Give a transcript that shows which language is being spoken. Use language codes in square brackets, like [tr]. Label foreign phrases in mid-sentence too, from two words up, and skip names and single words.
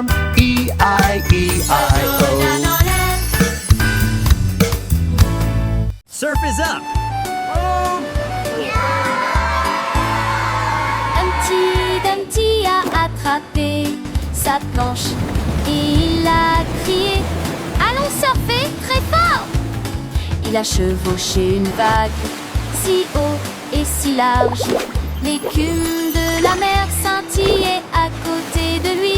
[en] E-I-E-I-O. Surf is up. [fr] Humpty Dumpty a attrapé sa planche et il a crié, allons surfer très fort. Il a chevauché une vague si haut et si large. L'écume de la mer scintillait à côté de lui.